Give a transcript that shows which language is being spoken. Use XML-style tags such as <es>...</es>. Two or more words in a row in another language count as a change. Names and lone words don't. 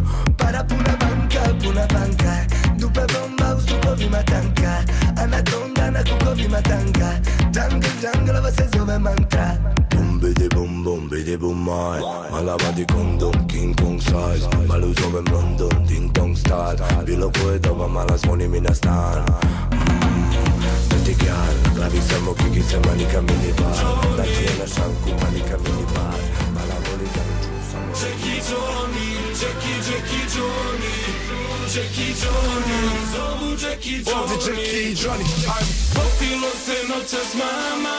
<hr>Para puna banka. Dupe bomba u strukovima tanka. Anakonda na kukovima tanga. Jungle, ovo se zove mantra. Bum bidi bum maj. Mala vadi kondom, King Kong size. Malu zovem London,</hr> <en>ding dong style.</en> <hr>Bilo koje doba mala zvoni mi na stan.</hr> <en>Dirty girl,</en> <hr>na glavi samo kikice, manika minibar. Nađi je na šanku, manika minibar. Mala voli ganđu, samo Jackie Johnny, zovu Jackie Johnny. Ovdje Jackie i Johnny, ajmo. Popilo se noćas mama.</hr>